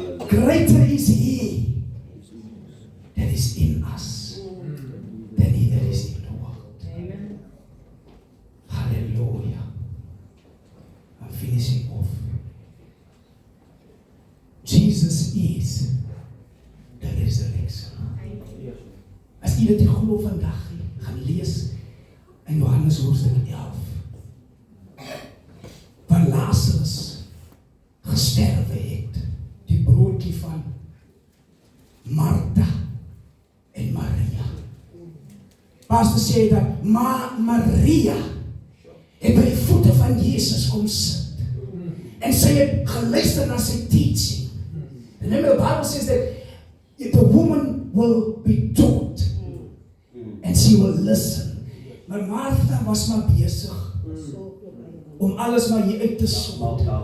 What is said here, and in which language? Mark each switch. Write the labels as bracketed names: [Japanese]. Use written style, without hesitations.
[English] Greater is He that is in us than he that is in the world. Amen. Hallelujah. I'm finishing off. Jesus is the resurrection. [Afrikaans] As jy dit glo vandag gaan lees in Johannes hoofstuk 11. Waar Lazarus gesterwe het, die broodjie van Martha en Maria. Pastor sê dat Maria het by die voete van Jesus kom sit. En sy het geluister na sy teaching. [English] Remember the Bible says that the woman will be taught and she will listen. [Afrikaans] Maar Martha was maar besig om alles maar hier uit te sort.